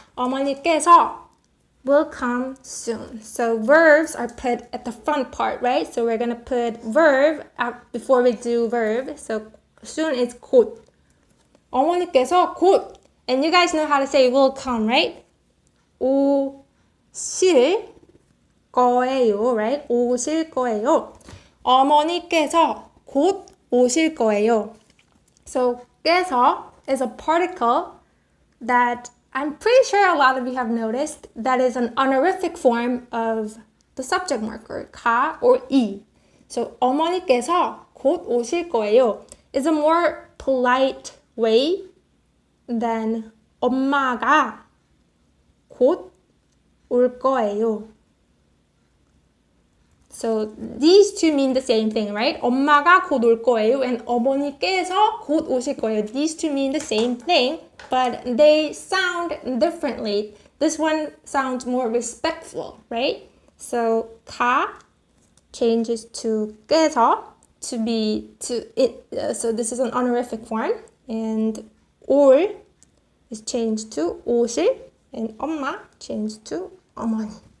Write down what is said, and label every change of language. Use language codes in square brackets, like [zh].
[ko] 어머니께서 [en] will come soon. So verbs are put at the front part, right? So we're going to put verb before we do verb. So soon is 곧. [ko] 어머니께서 곧. [en] And you guys know how to say will come, right? [ko] 오실 거예요, [en] right? [ko] 오실 거예요. 어머니께서 곧 오실 거예요. [en] So 께서 is a particle that I'm pretty sure a lot of you have noticed that is an honorific form of the subject marker, 가 or 이. So [ko] 어머니께서 곧 오실 거예요 [en] is a more polite way than [ko] 엄마가 곧 올 거예요. [en] So these two mean the same thing, right? [ko] 엄마가 곧 올 거예요 [en] and [ko] 어머니께서 곧 오실 거예요. [en] These two mean the same thing, but they sound differently. This one sounds more respectful, right? So 가 changes to 께서 to be to it. So this is an honorific form, and 올 is changed to 오실, and 엄마 changed to 어머니.